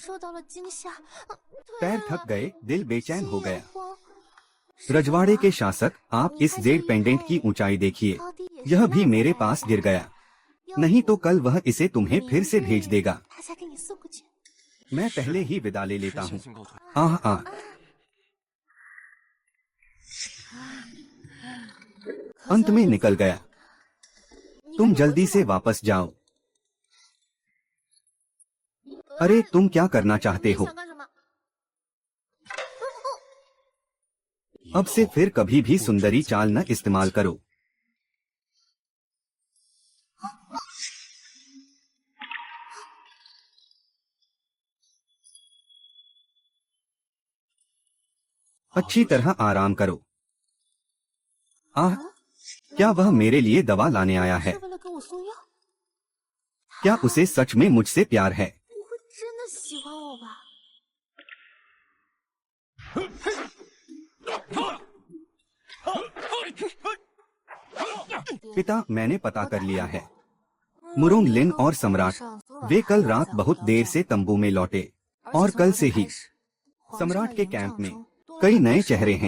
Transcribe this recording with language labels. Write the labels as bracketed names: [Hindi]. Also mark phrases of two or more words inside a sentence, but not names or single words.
[Hindi] पैर थक गए, दिल बेचैन हो गया। रजवाड़े के शासक, आप इस जेड पेंडेंट की ऊंचाई देखिए। यह भी मेरे पास गिर गया। नहीं तो कल वह इसे तुम्हें फिर से भेज देगा। मैं पहले ही विदा ले लेता [Chinese] 是 [Hindi] हूँ। [Chinese] 先行告退。 [Hindi] आह आह, अंत में निकल गया। तुम जल्दी से वापस जाओ। अरे तुम क्या करना चाहते हो? [Chinese] 想干什么？ [Hindi] अब से फिर कभी भी सुंदरी चाल न इस्तेमाल करो। अच्छी तरह आराम करो। आह, क्या वह मेरे लिए दवा लाने आया है? [Chinese] 是为了给我送药？ [Hindi] क्या उसे सच में मुझसे प्यार है? [Chinese] 不会真的喜欢我吧？ [Hindi] पिता, मैंने पता कर लिया है। मुरोंग लिन और सम्राट, वे कल रात बहुत देर से तंबू में लौटे और कल से ही सम्राट के कैंप में कई नए चेहरे हैं।